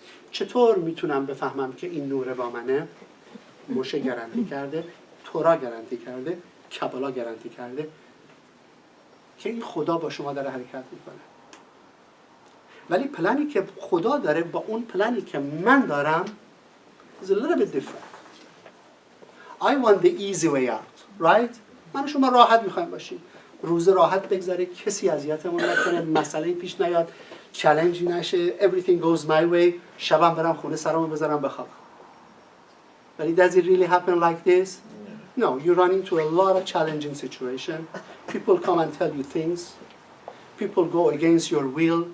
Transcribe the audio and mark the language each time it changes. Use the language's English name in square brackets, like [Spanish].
[Persian] چطور میتونم بفهمم که این نور با منه؟ موشه گارانتی کرده، تورا گارانتی کرده، کبالا گارانتی کرده که این خدا با شما داره حرکت میکنه. ولی پلانی که خدا داره با اون پلانی که من دارم [English] is a little bit different. I want the easy way out, right? [Persian] من و شما راحت میخوایم باشیم، روز راحت بگذره، کسی اذیتمون نکنه، مسئله پیش نیاد، چالنجی نشه، [English] everything goes my way، [Persian] شبم برم خونه سرمو بذارم بخوابم. ولی [English] does it really happen like this? No, you run into a lot of challenging situation. People come and tell you things. People go against your will.